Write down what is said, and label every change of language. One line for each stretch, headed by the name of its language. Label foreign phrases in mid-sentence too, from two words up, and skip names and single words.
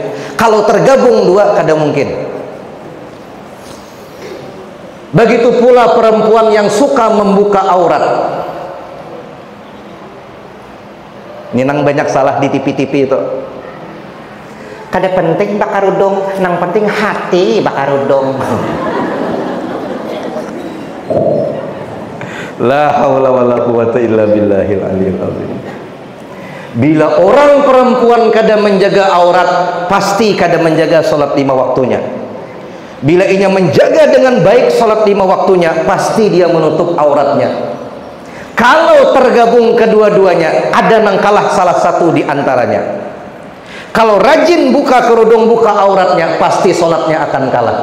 Banjar: Kalau tergabung dua kada mungkin. Begitu pula perempuan yang suka membuka aurat. Ini nang banyak salah di TV-TV itu. Kada penting bakarudong, nang penting hati bakarudong.
Arabic: لا حول ولا قوة إلا بالله العلي العظيم.
Banjar: Bila orang perempuan kada menjaga aurat, pasti kada menjaga salat 5 waktunya. Bila ia menjaga dengan baik salat 5 waktunya, pasti dia menutup auratnya. Kalau tergabung kedua-duanya, ada nang kalah salah satu di antaranya. Kalau rajin buka kerudung, buka auratnya, pasti sholatnya akan kalah.